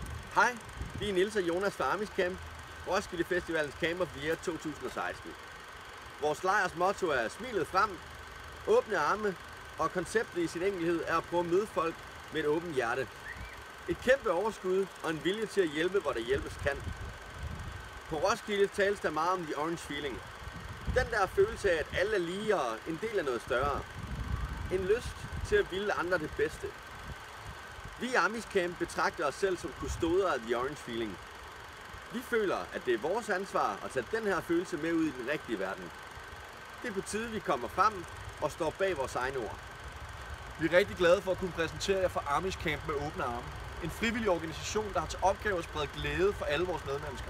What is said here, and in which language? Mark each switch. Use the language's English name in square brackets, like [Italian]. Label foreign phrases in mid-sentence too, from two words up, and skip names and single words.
[Danish] Hej, vi er Niels og Jonas fra Amish Camp, Roskilde Festivalens Camp of the Year 2016. Vores lejrs motto er smilet frem, åbne arme, og konceptet i sin enkelhed er at prøve at møde folk med et åbent hjerte. Et kæmpe overskud og en vilje til at hjælpe, hvor der hjælpes kan. På Roskilde tales der meget om [English] the orange feeling. [Danish] Den der følelse af, at alle er lige og en del af noget større. En lyst til at ville andre det bedste. Vi i Amish Camp betragter os selv som kustoder af [English] the orange feeling. [Danish] Vi føler, at det er vores ansvar at tage den her følelse med ud i den rigtige verden. Det er på tide, vi kommer frem og står bag vores egne ord. Vi er rigtig glade for at kunne præsentere jer for Amish Camp med åbne arme. En frivillig organisation, der har til opgave at sprede glæde for alle vores medmennesker.